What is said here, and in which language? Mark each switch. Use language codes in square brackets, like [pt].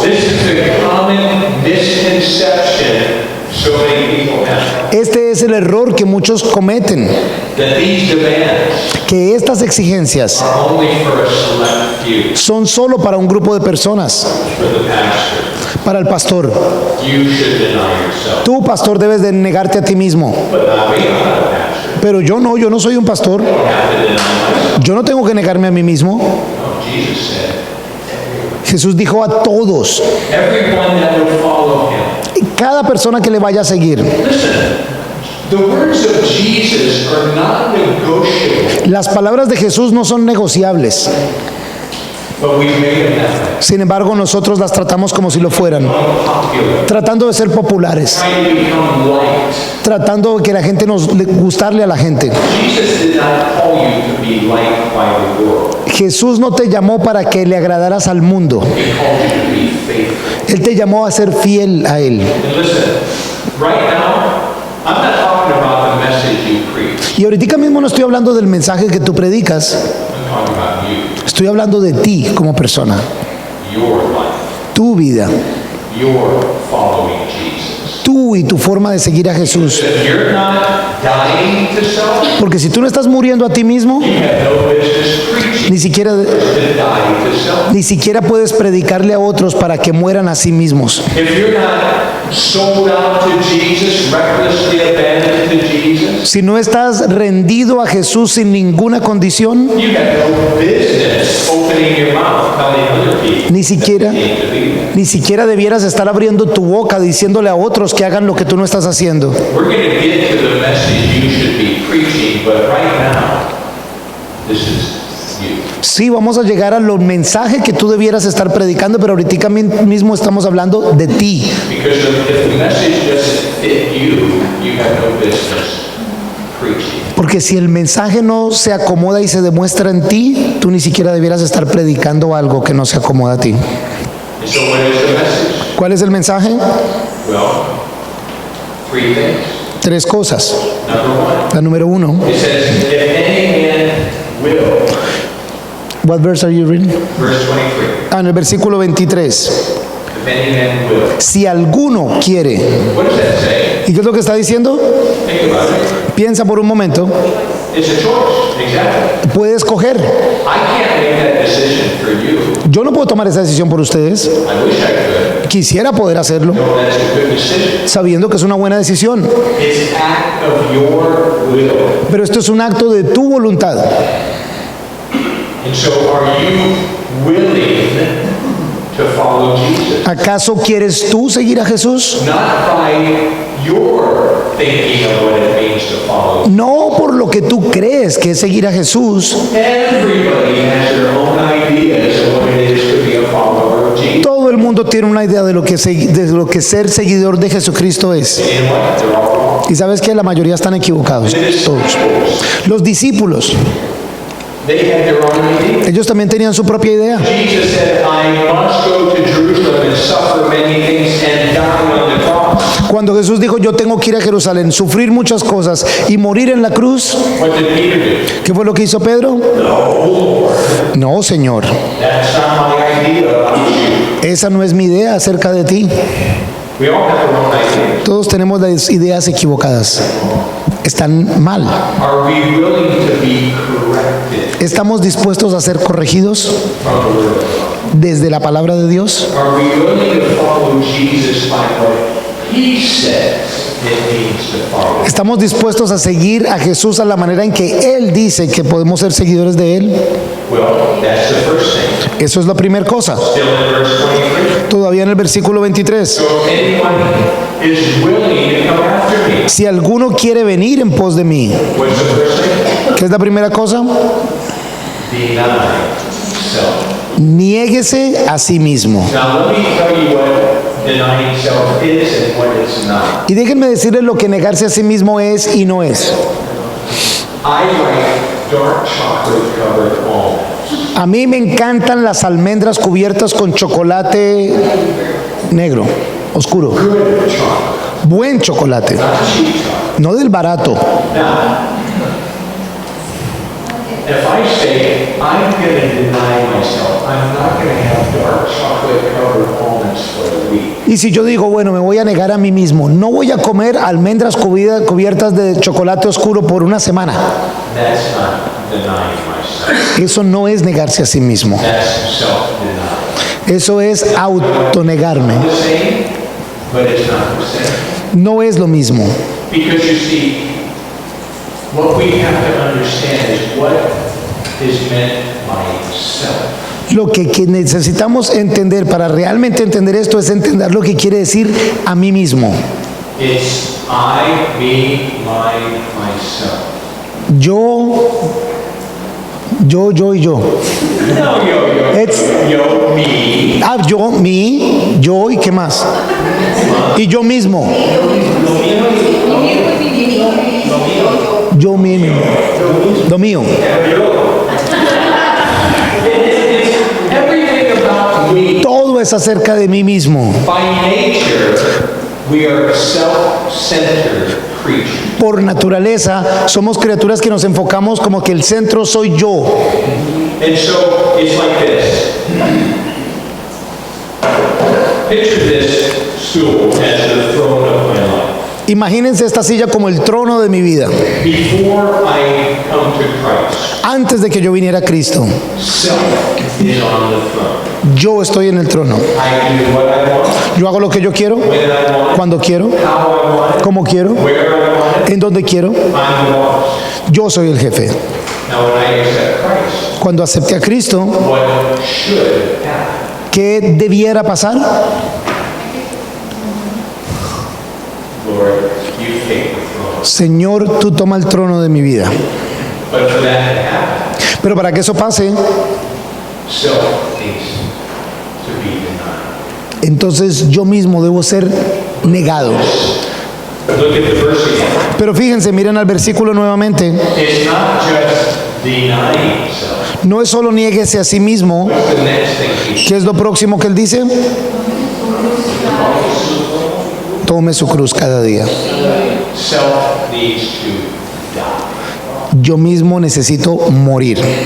[en] this is the common misconception so many people have, [es] Este es el error que muchos cometen, [en] that these demands [es] que estas exigencias [en] are only for a select few, [es] son solo para un grupo de personas, [en] for the pastor. [es] para el pastor. [en] You should deny yourself. [es] Tú, pastor, debes de negarte a ti mismo. [en] But not me, I'm not a pastor. [es] Pero yo no soy un pastor. [en] I don't have to deny myself. [es] Yo no tengo que negarme a mí mismo. [en] No, Jesus said, [es] Jesús dijo a todos, [en] everyone that would follow him. [es] cada persona que le vaya a seguir. [en] Listen, the words of Jesus are not negotiable, [es] Las palabras de Jesús no son negociables. [en] but we made them that way. [es] Sin embargo, nosotros las tratamos como si lo fueran, [en] Unpopular, [es] tratando de ser populares, [en] trying to become liked. [es] tratando de que la gente gustarle a la gente. [en] Jesus did not call you to be liked by the world. [es] Jesús no te llamó para que le agradaras al mundo. [en] He called you to be faithful. [es] Él te llamó a ser fiel a Él. [en] And listen, right now, I'm not talking about the message you preach. [es] Y ahorita mismo no estoy hablando del mensaje que tú predicas. [en] I'm talking about you, [es] Estoy hablando de ti como persona, [en] your life, [es] tu vida, [en] your following Jesus. [es] tú y tu forma de seguir a Jesús. [en] If you're not dying to self, [es] Porque si tú no estás muriendo a ti mismo, [en] you have no business preaching [es] ni siquiera, [en] to die to self. [es] ni siquiera puedes predicarle a otros para que mueran a sí mismos. [en] If you're not sold out to Jesus, recklessly abandoned to Jesus, [es] Si no estás rendido a Jesús sin ninguna condición, [en] you have no business opening your mouth telling other people [es] ni siquiera, [en] to be there. [es] ni siquiera debieras estar abriendo tu boca diciéndole a otros que hagan lo que tú no estás haciendo. [en] We're going to get to the message you should be preaching, but right now, this is you. [es] Sí, vamos a llegar a los mensajes que tú debieras estar predicando, pero ahorita mismo estamos hablando de ti. [en] Because if the message doesn't fit you, you have no business preaching. [es] Porque si el mensaje no se acomoda y se demuestra en ti, tú ni siquiera debieras estar predicando algo que no se acomoda a ti. [en] And so what is the message? [es] ¿Cuál es el mensaje? [en] Well, three things. [es] 3 cosas. [en] Number one, [es] La número 1. [en] it says, if any man will, What verse are you reading? verse 23, [es] En el versículo 23. [en] if any man will. [es] Si alguno quiere. [en] What does that say? [es] ¿Y qué es lo que está diciendo? [en] Think about it. [es] Piensa por un momento. [en] It's a choice, exactly. [es] Puede escoger. [en] I can't make that decision for you. [es] Yo no puedo tomar esa decisión por ustedes. [en] I wish I could. [es] Quisiera poder hacerlo, [en] No, that's a good decision. [es] sabiendo que es una buena decisión. [en] It's act of your will. [es] Pero esto es un acto de tu voluntad. [en] And so are you willing to follow Jesus? [es] ¿Acaso quieres tú seguir a Jesús? [en] Not by your thinking of what it means to follow. [es] No por lo que que tú crees que es seguir a Jesús, [en] Everybody has their own ideas of what it is to be a follower of Jesus. [es] todo el mundo tiene una idea de lo que ser seguidor de Jesucristo es. [en] And what? They're all wrong. [es] Y sabes que la mayoría están equivocados, [en] The [es] todos. [en] disciples, [es] Los discípulos, [en] they had their own idea. [es] ellos también tenían su propia idea. [en] Jesus said, I must go to Jerusalem and suffer many things and die on the cross. [es] Cuando Jesús dijo, yo tengo que ir a Jerusalén, sufrir muchas cosas y morir en la cruz, [en] What did Peter do? [es] ¿qué fue lo que hizo Pedro? No, Señor, [en] That's not my idea about you. [es] esa no es mi idea acerca de ti. [en] We all have our own ideas. [es] Todos tenemos las ideas equivocadas. Están mal. [en] Are we willing to be corrected [es] ¿Estamos dispuestos a ser corregidos [en] from the Word of God? [es] desde la palabra de Dios? [en] Are we willing to follow Jesus by what He says it means to follow? [es] ¿Estamos dispuestos a seguir a Jesús a la manera en que Él dice que podemos ser seguidores de Él? [en] Well, that's the first thing. [es] Eso es la primera cosa. [en] Still in verse 23. [es] Todavía en el versículo 23. [en] So if anyone is willing to come after me, [es] Si alguno quiere venir en pos de mí, [en] what's the first thing? [es] ¿qué es la primera cosa? [en] Deny self. [es] Niéguese a sí mismo. [en] Now let me tell you what denying self is and what it's not. [es] Y déjenme decirles lo que negarse a sí mismo es y no es. [en] I like dark chocolate covered almonds. [es] A mí me encantan las almendras cubiertas con chocolate negro, oscuro. [en] Good chocolate, [es] Buen chocolate, [en] not cheap chocolate. [es] no del barato. [en] Now, if I say I'm going to deny myself, I'm not going to have dark chocolate covered almonds for the week. [es] Y si yo digo, bueno, me voy a negar a mí mismo, no voy a comer almendras cubiertas de chocolate oscuro por una semana. [en] That's not denying myself. [es] Eso no es negarse a sí mismo. [en] That's self-denial. [es] Eso es autonegarme. [en] The same, but it's not the same. [es] No es lo mismo. [en] Because you see, what we have to understand is what is meant by self. [es] Lo que necesitamos entender para realmente entender esto es entender lo que quiere decir a mí mismo. [en] It's I, me, mine, myself. [es] Yo y yo. No, yo, [en] It's- [es] yo, me. Yo, mí, yo y qué más. Y yo mismo. Yo mismo. Lo mío. [en] Everything about me. [es] Todo es acerca de mí mismo. [en] By nature, we are self-centered creatures. [es] Por naturaleza, somos criaturas que nos enfocamos como que el centro soy yo. [en] And so it's like this. Picture this stool as the throne of my life. [es] Imagínense esta silla como el trono de mi vida. [en] Before I come to Christ, [es] Antes de que yo viniera a Cristo, [en] self is on the throne. [es] yo estoy en el trono. [en] I do what I want, [es] Yo hago lo que yo quiero, [en] when I want it, [es] cuando quiero, [en] how I want it, [es] como quiero, [en] where I want it. [es] en donde quiero. [en] I'm the boss. [es] Yo soy el jefe. [en] Now when I accept Christ, [es] Cuando acepté a Cristo, [en] what should happen? [es] ¿qué debiera pasar? [en] Lord, you take the throne. [es] Señor, tú toma el trono de mi vida. [en] But for that to happen, [es] Pero para que eso pase, [en] self needs to be denied. [es] entonces yo mismo debo ser negado. [en] Look at the verse again. [es] Pero fíjense, miren al versículo nuevamente. [en] It's not just denying self. [es] No es solo niéguese a sí mismo. [en] What's the next thing he [es] ¿Qué es lo próximo que él dice? Tome su cruz cada día. [en] Self needs to die. [es] Yo mismo necesito morir.